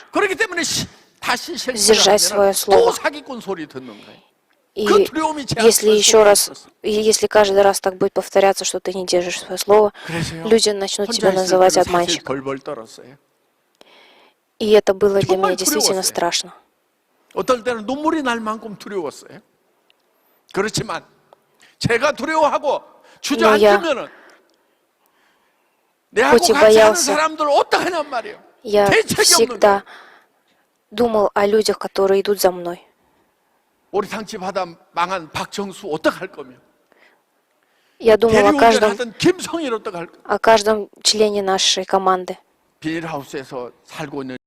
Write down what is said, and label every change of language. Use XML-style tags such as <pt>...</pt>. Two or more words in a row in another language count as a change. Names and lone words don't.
<ko>그렇기 때문에 다시</ko> <ru>сдержать свое</ru> <ko>실패하면</ko> <ru>слово.</ru> <ko>또 사기꾼 소리 듣는 거예요.</ko> <ru>И</ru> <ko>그 두려움이 제</ko> <ru>если</ru> <ko>안에</ko> <ru>еще раз,</ru> <ko>있었어요.</ko> <ru>если каждый раз так будет повторяться, что ты не держишь свое слово,</ru> <ko>그래서요.</ko> <ru>люди начнут</ru> <ko>혼자</ko> <ru>тебя</ru> <ko>있을</ko> <ru>называть</ru> <ko>때는 사실</ko> <ru>обманщиком.</ru> <ko>벌벌 떨었어요.</ko> <ru>И это было для</ru> <ko>정말</ko> <ru>меня действительно</ru> <ko>두려웠어요.</ko> <ru>страшно.</ru> <ko>어떨 때는 눈물이 날 만큼 두려웠어요. 그렇지만 제가 두려워하고 주저앉으면은 내하고</ko> <ru>хоть и</ru> <ko>같이 하는</ko> <ru>боялся,</ru> <ko>사람들 어떡하냔 말이에요.</ko> <ru>Я</ru> <ko>대책이 없는</ko> <ru>всегда</ru> <ko>거예요.</ko> <ru>думал о людях, которые идут за мной.</ru> <ko>우리 당집 하다 망한 박정수 어떡할 거며</ko> <ru>Я думал</ru> <ko>대리운전하던 김성일 어떡할 거.</ko> <ru>о каждом члене нашей команды.</ru> <ko>비닐하우스에서 살고 있는</ko>